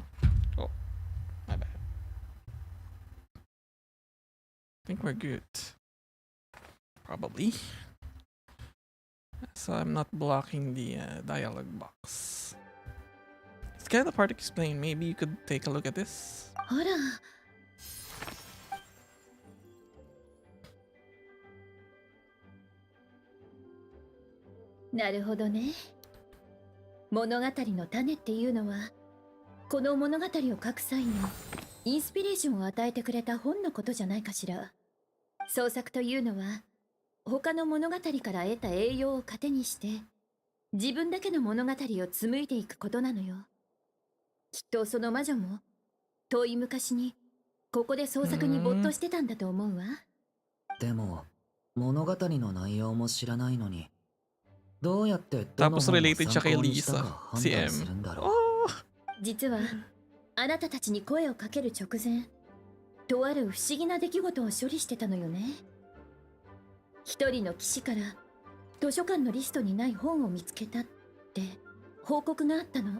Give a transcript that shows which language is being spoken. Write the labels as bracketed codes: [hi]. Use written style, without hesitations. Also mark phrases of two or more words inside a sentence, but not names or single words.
[en] Oh, my bad. I think we're good. Probably. So I'm not blocking the dialogue box. It's kind of hard to explain. Maybe you could take a look at this. [ja] ほら。なるほどね。物語の種っていうのは、この物語を書く際にインスピレーションを与えてくれた本のことじゃないかしら。創作というのは、他の物語から得た栄養を糧にして、自分だけの物語を紡いでいくことなのよ。きっとその魔女も、遠い昔にここで創作に没頭してたんだと思うわ。でも物語の内容も知らないのに、どうやってどの [tl] Tapos [ja] 本を [tl] related siya [ja] 参 [tl] kay [ja] 考にしたか [tl] Lisa, [ja] 判 [tl] si [ja] 断 [tl] M. [ja] するんだろう。 Oh! 実はあなたたちに声をかける直前、とある不思議な出来事を処理してたのよね。一人の騎士から図書館のリストにない本を見つけたって報告があったの。